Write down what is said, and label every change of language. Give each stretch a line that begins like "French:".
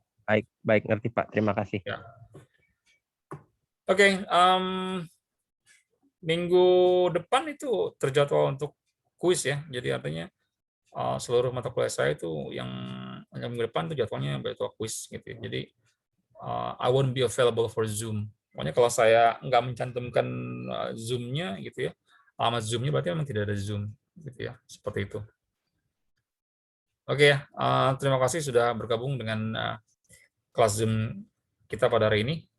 Indonesian: Baik, ngerti Pak. Terima kasih. Ya. Oke, minggu depan itu terjadwal untuk kuis ya. Jadi artinya seluruh mata kuliah saya itu yang minggu depan itu jadwalnya jadwal kuis gitu ya. Jadi
English: I won't be available for Zoom.
Indonesian: Pokoknya kalau saya nggak mencantumkan Zoom-nya gitu ya, alamat Zoom-nya berarti memang tidak ada Zoom gitu ya, seperti itu. Oke ya, terima kasih sudah bergabung dengan kelas Zoom kita pada hari ini.